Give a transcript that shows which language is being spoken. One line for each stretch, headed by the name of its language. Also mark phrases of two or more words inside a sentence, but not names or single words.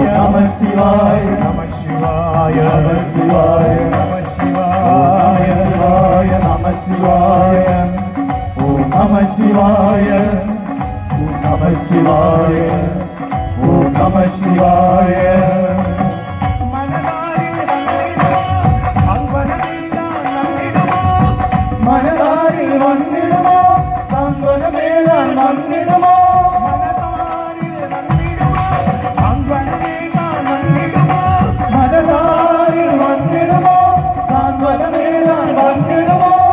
Sanskrit: नमः शिवाय नमः शिवाय नमः शिवाय नमः शिवाय नमः शिवाय ओम नमः शिवाय ओम नमः शिवाय ओम नमः शिवाय
Malayalam: മനതാരിൽ വന്നിടുമോ സാന്ത്വനമേകാൻ വന്നിടുമോ മനതാരിൽ വന്നിടുമോ സാന്ത്വനമേകാൻ വന്നിടുമോ